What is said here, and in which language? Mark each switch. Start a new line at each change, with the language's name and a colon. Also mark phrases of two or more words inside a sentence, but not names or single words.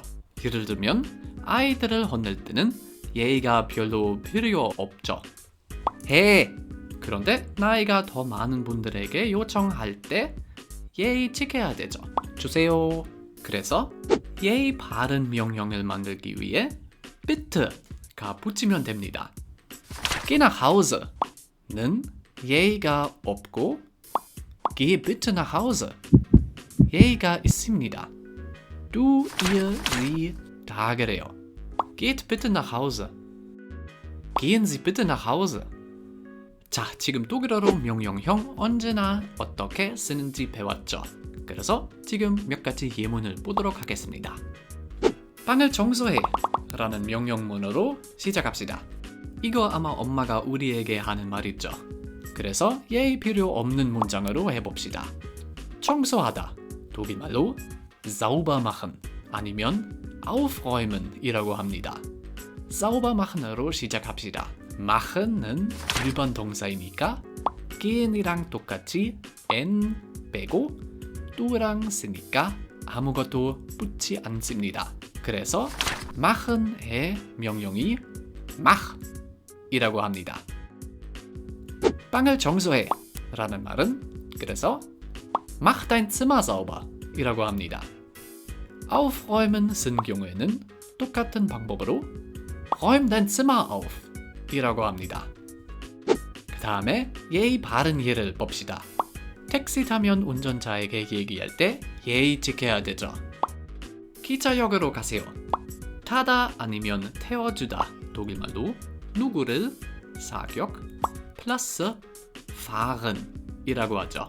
Korean: 예를 들면 아이들을 혼낼 때는 예의가 별로 필요 없죠. 해! 그런데 나이가 더 많은 분들에게 요청할 때 예의 지켜야 되죠. 주세요. 그래서 예의 바른 명령을 만들기 위해 bitte가 붙이면 됩니다.
German: Geh nach Hause는
Korean: 예의가 없고
German: Geh bitte nach Hause
Korean: 예의가 있습니다.
German: Du, ihr, sie
Korean: 다 그래요.
German: Geht bitte nach Hause. Gehen Sie bitte nach Hause.
Korean: 자, 지금 독일어로 명령형 언제나 어떻게 쓰는지 배웠죠. 그래서 지금 몇 가지 예문을 보도록 하겠습니다. 방을 청소해 라는 명령문으로 시작합시다. 이거 아마 엄마가 우리에게 하는 말이죠. 그래서 예의 필요 없는 문장으로 해봅시다. 청소하다, 독일말로
German: sauber machen
Korean: 아니면 aufräumen 이라고 합니다.
German: sauber machen
Korean: 으로 시작합시다. machen은 일반 동사이니까 gehen이랑 똑같이 n 빼고 do랑 쓰니까 아무것도 붙지 않습니다. 그래서 machen의 명령이 mach 이라고 합니다. 방을 청소해 라는 말은 그래서
German: mach dein Zimmer sauber
Korean: 이라고 합니다. aufräumen 쓴 경우에는 똑같은 방법으로
German: räum dein Zimmer auf
Korean: 이라고 합니다. 그 다음에 예의 바른 예를 봅시다. 택시 타면 운전자에게 얘기할 때 예의 지켜야 되죠. 기차역으로 가세요. 타다 아니면 태워주다 독일말로 누구를 사격 플러스 fahren 이라고 하죠.